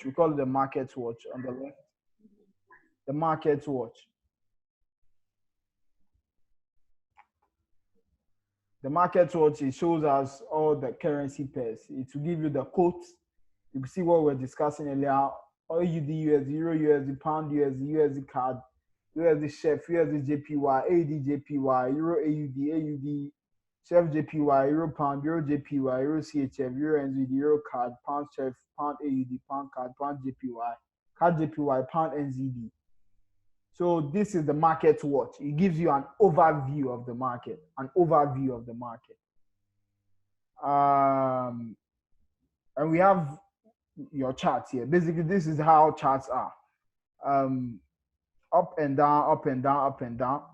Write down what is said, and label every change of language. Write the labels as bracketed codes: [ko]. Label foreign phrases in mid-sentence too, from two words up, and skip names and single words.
[en] We call it the market watch on the left. The market watch. The market watch, it shows us all the currency pairs. It will give you the quotes. You can see what we're discussing earlier. AUD, USD, Euro USD, Pound USD, USD CAD, USD Chef, USD JPY, AUD JPY, Euro AUD, AUD, Chef JPY, Euro Pound, Euro JPY, Euro CHF, Euro NZD, Euro CAD, Pound Chef, Pound AUD, Pound CAD, Pound JPY, CAD JPY, Pound NZD. So this is the market watch. It gives you an overview of the market, And we have your charts here. Basically, this is how charts are. Up and down, up and down, up and down.